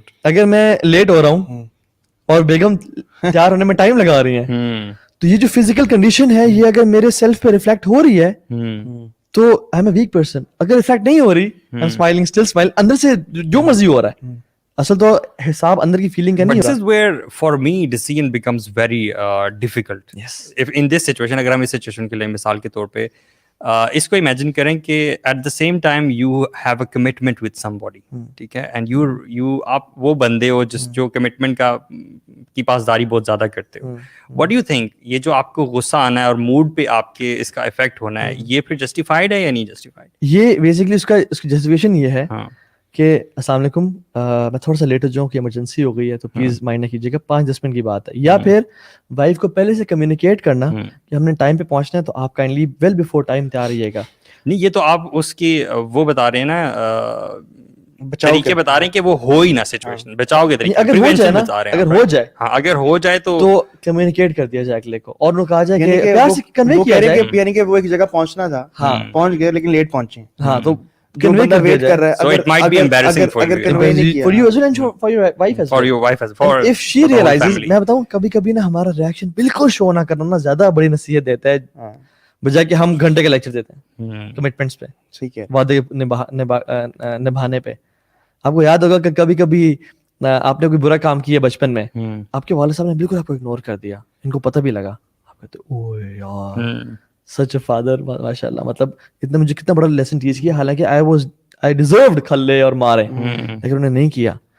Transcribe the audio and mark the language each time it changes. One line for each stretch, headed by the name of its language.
Urdu: اگر میں لیٹ ہو رہا ہوں اور بیگم تیار ہونے میں ٹائم لگا رہی ہیں, تو یہ جو فزیکل کنڈیشن ہے یہ اگر میرے سیلف پہ ریفلیکٹ ہو رہی ہے تو
English: I am a weak person.
Urdu: اگر ریفلیکٹ نہیں ہو رہی,
English: I am smiling, still smile,
Urdu: اندر سے جو مرضی ہو رہا ہے, اصل تو حساب اندر کی فیلنگ کا نہیں
English: ہے. But this is where for me decision becomes very difficult. Yes. If in this situation,
Urdu: اگر ہم اس سچویشن کے لیے مثال کے طور پہ اس کو امیجن کریں کہ
English: at the same time you have a commitment with somebody,
Urdu: ٹھیک ہے,
English: and you
Urdu: آپ وہ بندے ہو جو کمٹمنٹ کی پاسداری بہت زیادہ کرتے ہو.
English: what do you think,
Urdu: یہ جو آپ کو غصہ آنا ہے اور موڈ پہ آپ کے اس کا افیکٹ ہونا ہے, یہ پھر جسٹیفائڈ ہے یا نہیں جسٹیفائڈ؟ یہ بیسکلی اس کی جسٹیفیکیشن یہ ہے کہ السلام علیکم, میں تھوڑا سا لیٹ ہو جاؤں کہ ایمرجنسی ہو گئی ہے, تو پلیز مائنڈ نہ کیجیے گا, 5-10 منٹ کی بات ہے. یا پھر وائف کو پہلے سے کمیونیکیٹ کرنا کہ ہم نے ٹائم پہ پہنچنا ہے, تو آپ
English: kindly well before time
Urdu: تیار رہیے گا. نہیں, یہ تو آپ اس کی وہ بتا رہے ہیں نا طریقے بتا رہے ہیں کہ وہ ہو ہی نہ سچویشن, بچاؤ کے طریقے, اگر ہو جائے نا, اگر ہو جائے, ہاں اگر ہو جائے تو کمیونیکیٹ کر دیا جائے اگلے کو, اور وہ کہا جائے کہ پیار سے کنوے کیا جائے, یعنی کہ وہ ایک جگہ پہنچنا تھا, پہنچ گئے لیکن لیٹ پہنچے, ہاں تو جو بندہ ویٹ کر رہا ہے,
English: so it might be embarrassing for you, for you as well and for your wife as well, for your wife as for if she realizes,
Urdu: میں بتاؤں کبھی کبھی نا ہمارا ریاکشن بالکل شو نہ کرنا نا زیادہ بڑی نصیحت دیتا ہے بجائے کہ ہم گھنٹے کا لیکچر دیتے ہیں کمٹمنٹس پہ, ٹھیک ہے, وعدے نبھانے پہ. آپ کو یاد ہوگا کہ کبھی کبھی آپ نے کوئی برا کام کیا بچپن میں, آپ کے والد صاحب نے بالکل آپ کو اگنور کر دیا, ان کو پتہ بھی لگا, آپ کہتے اوے یار
English: such a father,
Urdu: ماشاء اللہ, مطلب اتنا مجھے کتنا بڑا لیسن ٹیچ کیا, حالانکہ
English: I deserved
Urdu: کھلے اور مارے, لیکن انہوں نے نہیں کیا.